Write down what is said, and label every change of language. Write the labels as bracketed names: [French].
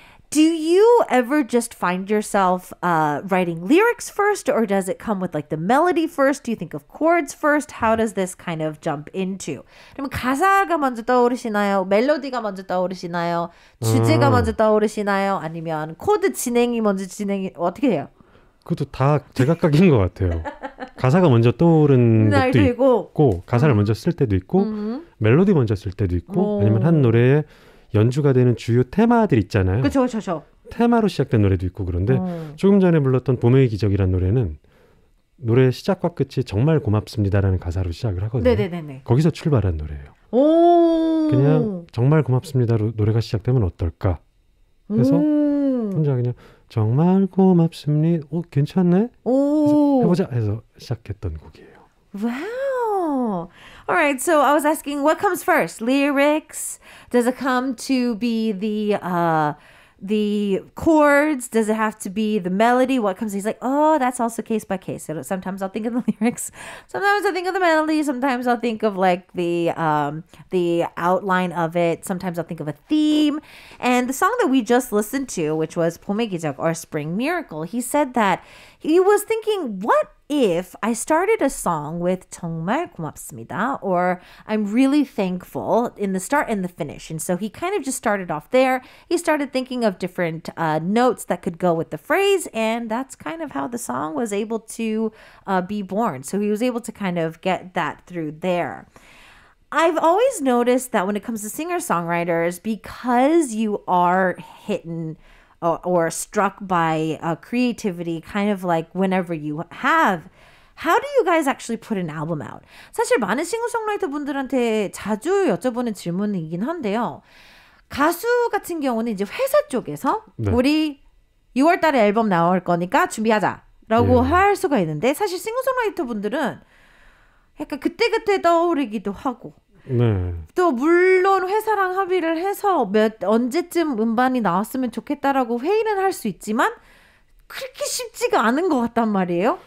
[English] Do you ever just find yourself writing lyrics first, or does it come with like the melody first? Do you think of chords first? How does this kind of jump into? [Korean] 그러면 가사가 먼저 떠오르시나요? 멜로디가 먼저 떠오르시나요? 주제가 먼저 떠오르시나요? 아니면 코드 진행이 어떻게 해요? 그것도 다 제각각인 것 같아요. 가사가 먼저 떠오른 것도 있고 가사를 먼저 쓸 때도 있고 멜로디 먼저 쓸 때도 있고 아니면 한 노래에 연주가 되는 주요 테마들 있잖아요. 그렇죠. 테마로 시작된 노래도 있고 그런데 조금 전에 불렀던 봄의 기적이라는 노래는 노래 시작과 끝이 정말 고맙습니다라는 가사로 시작을 하거든요. 네네네. 거기서 출발한 노래예요. 그냥 정말 고맙습니다로 노래가 시작되면 어떨까 해서 혼자 그냥 정말 고맙습니다. 괜찮네? 해보자 해서 시작했던 곡이에요. [English] Wow. All right. So I was asking, what comes first? Lyrics? Does it come to be the chords? Does it have to be the melody? What comes? He's like, oh, that's also case by case. So sometimes I'll think of the lyrics. Sometimes I think of the melody. Sometimes I'll think of like the outline of it. Sometimes I'll think of a theme. And the song that we just listened to, which was 봄의 기적 or Spring Miracle, he said that he was thinking, what if I started a song with [Korean] 정말 고맙습니다 [English] or I'm really thankful in the start and the finish. And so he kind of just started off there. He started thinking of different notes that could go with the phrase, and that's kind of how the song was able to be born. So he was able to kind of get that through there. I've always noticed that when it comes to singer-songwriters, because you are hitting or struck by creativity kind of like whenever you have, how do you guys actually put an album out? [Korean] 사실 많은 싱어송라이터 분들한테 자주 여쭤보는 질문이긴 한데요. 가수 같은 경우는 이제 회사 쪽에서 우리 6월 달에 앨범 나올 거니까 준비하자라고 할 수가 있는데 사실 싱어송라이터 분들은 약간 그때그때 떠오르기도 하고 또 물론 회사랑 합의를 해서 언제쯤 음반이 나왔으면 좋겠다라고 회의는 할 수 있지만 그렇게 쉽지가 않은 것 같단 말이에요.